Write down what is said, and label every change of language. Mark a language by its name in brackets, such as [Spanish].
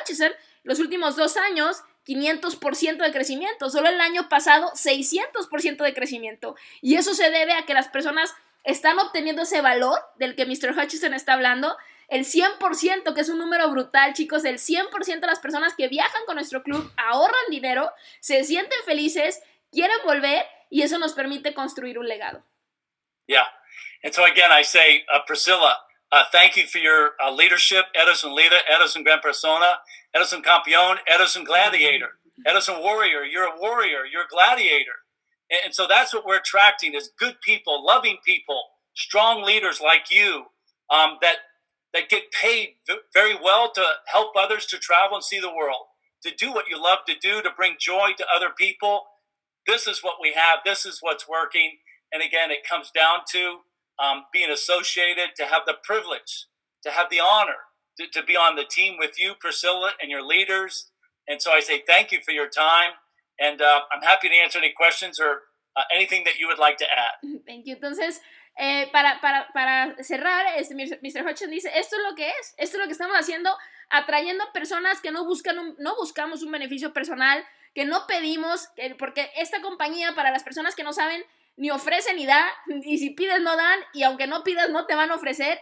[Spanish] Hutchison, los últimos 2 años, 500% de crecimiento, solo el año pasado 600% de crecimiento, y eso se debe a que las personas están obteniendo ese valor del que Mr. Hutchison está hablando. El 100%, que es un número brutal, chicos, el 100% de las personas que viajan con nuestro club ahorran dinero, se sienten felices, quieren volver, y eso nos permite construir un legado. [English] Yeah. And so again, I say, Priscilla, thank you for your leadership. [Spanish] Eres un líder, eres un gran persona, eres un campeón, eres un gladiator, eres un warrior, [English] you're a warrior, you're a gladiator. And so that's what we're attracting is good people, loving people, strong leaders like you that get paid very well to help others to travel and see the world, to do what you love to do, to bring joy to other people. This is what we have. This is what's working. And again, it comes down to being associated, to have the privilege, to have the honor to be on the team with you, Priscilla, and your leaders. And so I say thank you for your time. And I'm happy to answer any questions or anything that you would like to add. Thank you. [Spanish] Entonces, para cerrar, Mr. Hutchison dice, esto es lo que estamos haciendo, atrayendo a personas que no buscamos un beneficio personal, que no pedimos, porque esta compañía, para las personas que no saben, ni ofrece ni da, y si pides no dan, y aunque no pidas no te van a ofrecer.